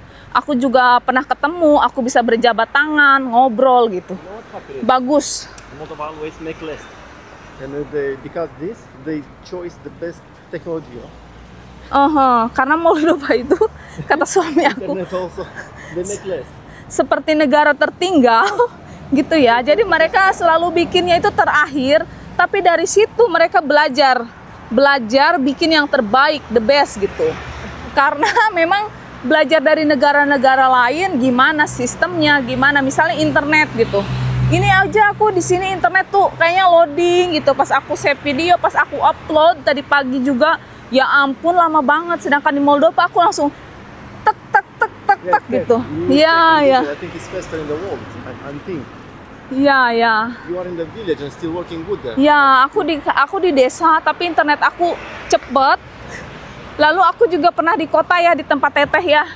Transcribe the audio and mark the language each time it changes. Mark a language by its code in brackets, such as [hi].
[id] Aku juga pernah ketemu, aku bisa berjabat tangan, ngobrol gitu. Bagus. [en] Moldova always make less. And because this, they choose the best technology. [id] Karena Moldova itu kata suami aku [en] Internet also, they make less. [id] seperti negara tertinggal gitu ya. Jadi mereka selalu bikinnya itu terakhir, tapi dari situ mereka belajar bikin yang terbaik, [en] the best [id] gitu. Karena memang belajar dari negara-negara lain gimana sistemnya, gimana misalnya internet gitu. Ini aja aku di sini internet tuh kayaknya loading gitu. Pas aku save video, pas aku upload tadi pagi juga, ya ampun lama banget. Sedangkan di Moldova aku langsung tek gitu. Iya. [en] I think it's faster in the world. I think. [id] Iya. [en] You are in the village and still working good there. [id] Ya, aku di desa tapi internet aku cepet. Lalu aku juga pernah di kota ya, di tempat teteh ya.